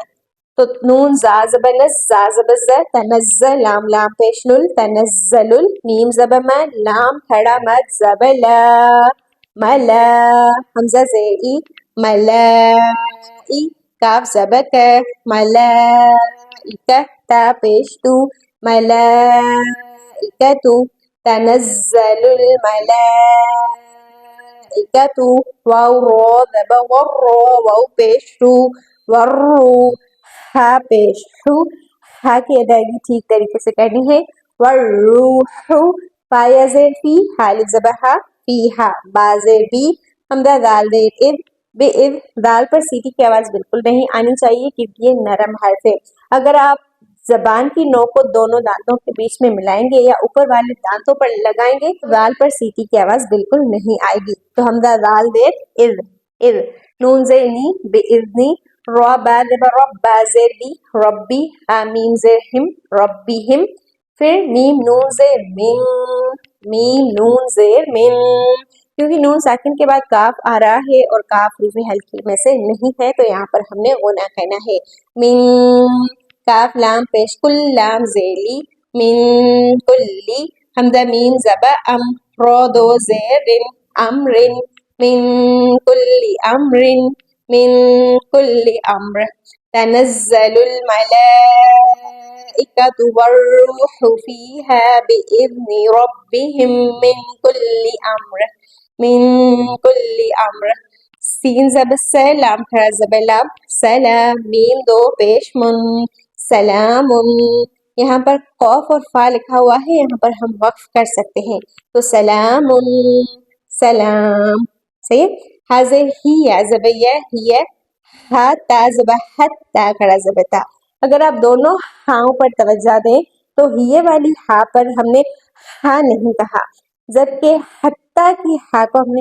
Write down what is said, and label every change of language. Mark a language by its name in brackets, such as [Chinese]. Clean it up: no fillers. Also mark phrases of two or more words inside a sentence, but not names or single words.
[Urdu] تو نون زا زبر نز، زا زبر ز، تنز، لام لام پیش لل، تنزل، میم زبر میں، لام کھڑا مد زبر لا، ملا، حمزہ زیر ای، ملائی، کاف زبر ک، ملائکہ، تا پیش تو، ملائکتو، [Arabic] تنزل الملائکۃ، [Urdu] واو رو زبر ور، واو پیش رو، ورو، ہا پیش رو، ہا کی ادائیگی ٹھیک طریقے سے کرنی ہے، والروح، فا یا زیر فی، حالف زبر ہا، فی ہا، با زیر بی، حمزہ دال زیر اذ، بے اذ، دال پر سیٹی کی آواز بالکل نہیں آنی چاہیے کیونکہ یہ نرم حرف ہے، اگر آپ زبان کی نوک کو دونوں دانتوں کے بیچ میں ملائیں گے یا اوپر والے دانتوں پر لگائیں گے تو دال پر سیٹی کی آواز بالکل نہیں آئے گی، تو حمزہ دال زیر اذ، اذ، نون زیر نی، بے اذنی، را با زبر رب، با زیر بی، ربی، میم زیر ہم، ربیہم، پھر میم نون زیر من، میم نون زیر من، کیونکہ نون ساکن کے بعد کاف آ رہا ہے اور کاف حروف ہلکی میں سے نہیں ہے تو یہاں پر ہم نے غنہ کہنا ہے، من، کاف لام پیش کل، لام زیلی، [Arabic] من کلی، [Urdu] حمزہ میم زبر ام، رو دو زیر رن، امرن، [Arabic] من کلی امرن، من کلی امر، تنزل الملائکۃ والروح فیہا بإذن ربہم من کلی امر، من کلی امر، [Urdu] سین زبر سے، لام کھڑا زبر لام، سلام، میم دو پیش من، سلام، یہاں پر قوف اور فا لکھا ہوا ہے، یہاں پر ہم وقف کر سکتے ہیں، تو سلام، سلام، صحیح ہے؟ حاضر ہی یا زبر یا، ہی، ہا تا زبر حت، تا کھڑا زبر تا، اگر آپ دونوں ہاؤں پر توجہ دیں تو ہیے والی ہا پر ہم نے ہا نہیں کہا، جبکہ حتیٰ کی ہا کو ہم نے